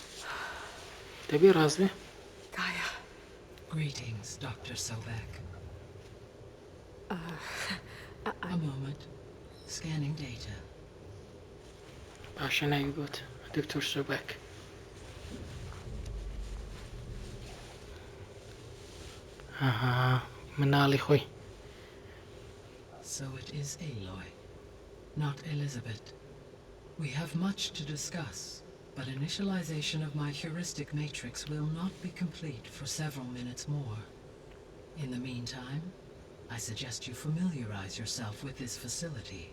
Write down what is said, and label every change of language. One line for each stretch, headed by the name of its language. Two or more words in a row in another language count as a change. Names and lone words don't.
Central Kurdish: دەبێ ڕاست بێ؟
English: Gaia. Greetings, Dr. Sobek. A moment. Scanning data.
Central Kurdish: باشە ناوی گوت دکتۆر سۆبەک. مناڵی خۆی
English: So it is Aloy, not Elizabeth. We have much to discuss, but initialization of my heuristic matrix will not be complete for several minutes more. In the meantime, I suggest you familiarize yourself with this facility.